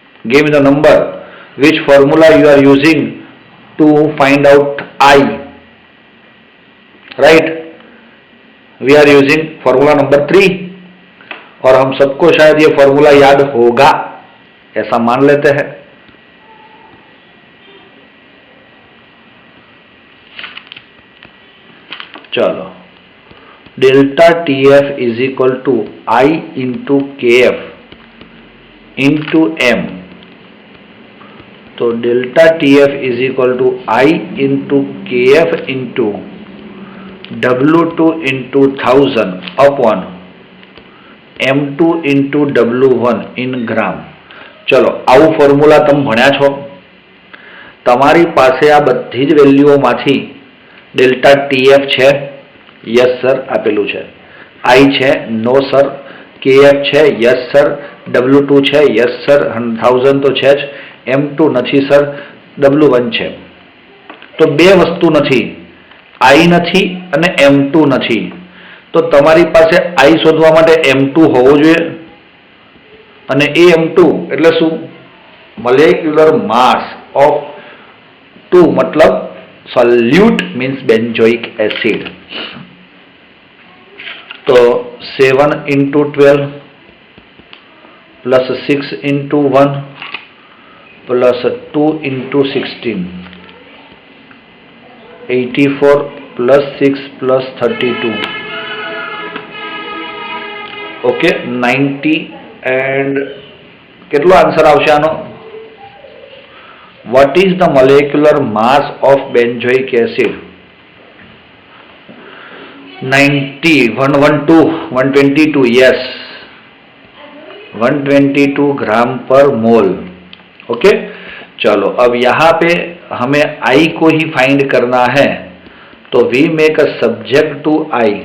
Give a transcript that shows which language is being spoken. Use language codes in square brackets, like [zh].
[en] Give me the number which formula you are using to find out I. Right? We are using formula number 3 [hi] और हम सबको शायद ये formula याद होगा ऐसा मान लेते हैं. [en] चलो, delta TF is equal to I into KF into M. तो delta TF is equal to I into KF into W2 into 1000 upon M2 into W1 in gram. [gu] चलो, આવું ફોર્મ્યુલા તમે ભણ્યા છો. તમારી પાસે આ બધી જ વેલ્યુઓમાંથી ડેલ્ટા TF છે? યસ સર આપેલું છે. I છે? નો સર. KF છે? Yes sir. W2 છે? Yes sir. 1000 તો છે જ. M2 નથી સર. W1 છે. તો બે વસ્તુ નથી, I નથી અને M2 નથી. તો તમારી પાસે I શોધવા માટે M2 હોવો જોઈએ. અને AM2 એટલે શું? મોલેક્યુલર માસ ઓફ 2 મતલબ સોલ્યુટ મીન્સ બેન્ઝોઇક એસિડ. તો 7 into 12 plus 6 into 1 plus 2 into 16, 84 plus 6 plus 32, okay 90. And કેટલો આન્સર આવશે આનો? [en] What is the molecular mass of benzoic acid? [hi] 90, 122, yes, 122 ग्राम पर मोल. ओके, चलो अब यहाँ पे हमें I को ही फाइंड करना है, तो [en] We make a subject to I.